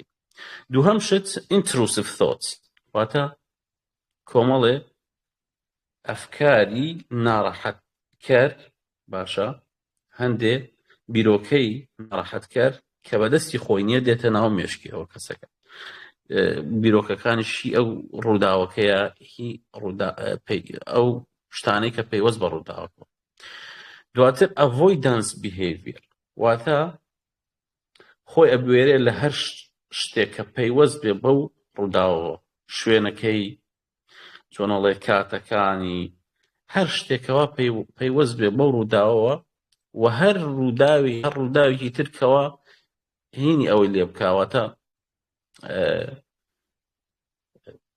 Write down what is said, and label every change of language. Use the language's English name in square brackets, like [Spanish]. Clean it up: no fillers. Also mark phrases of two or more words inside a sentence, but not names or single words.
[Central Kurdish] دووهەم شت [English] Intrusive Thoughts، [Central Kurdish] واتە کۆمەڵێ ئەفکاری ناڕەحەتکەر، باشە هەندێ بیرۆکەی ناڕەحەتکەر کە بەدەستی خۆی نییە دێتە ناو مێشکیەوە کەسەکە. بیرۆکەکانی ئەو ڕووداوەکەیە، ئەو شتانەی کە پەیوەست بە ڕووداوەکە. دواتر [English] avoidance behavior، [Central Kurdish] واتە خۆی ئەبوێرێ لە هەر شتێک کە پەیوەست بێ بەو ڕووداوەوە، شوێنەکەی، چۆنەڵێ کاتەکانی، هەر شتێکەوە پەیوەست بێ بەو ڕووداوەوە، و هەر ڕووداوێکی ترکەوە هینی ئەوەی لێ بکاوەتە